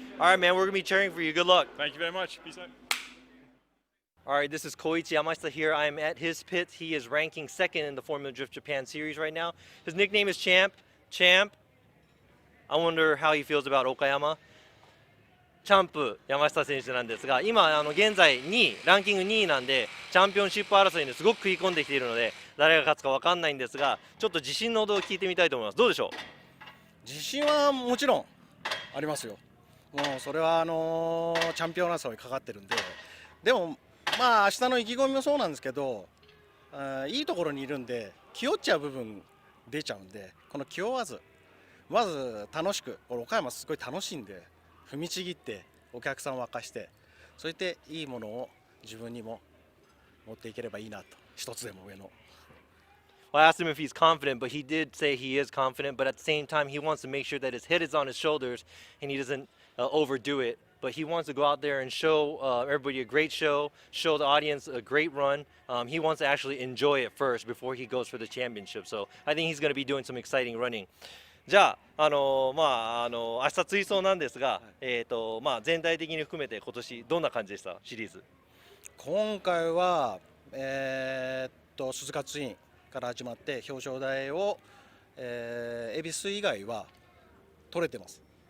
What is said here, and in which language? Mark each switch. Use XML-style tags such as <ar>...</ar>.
<en>All right, man, we're going to be cheering for you. Good luck. Thank you very much. Peace out. All right, this is Koichi Yamata here. I'm at his pit. He is ranking 2nd in the Formula Drift Japan series right now. His nickname is Champ. Champ. I wonder how he feels about Okayama.</en> <ja>チャンプ山下選手なんですが、今現在2位、ランキング2位なんで、チャンピオンシップ争いにすごく食い込んできているので、誰が勝つか分かんないんですが、ちょっと自信のほどを聞いてみたいと思います。どうでしょう？自信はもちろんありますよ。もうそれはチャンピオン争いかかってるんで、でもまあ明日の意気込みもそうなんですけど、いいところにいるんで気負っちゃう部分出ちゃうんで、この気負わずまず楽しく、岡山すごい楽しいんで踏みちぎってお客さんを沸かして、そうやっていいものを自分にも持っていければいいなと、一つでも上の。</ja> <en>Well, I asked him if he's confident, but he did say he is confident, but at the same time he wants to make sure that his head is on his shoulders and he doesn't overdo it. But he wants to go out there and show everybody a great show the audience a great run. He wants to actually enjoy it first before he goes for the championship. So I think he's going to be doing some exciting running.</en> <ja>じゃあ、明日追走なんですが、全体的に含めて今年どんな感じでしたシリーズ？今回は、鈴鹿ツインから始まって表彰台を、恵比寿以外は取れてます。</ja>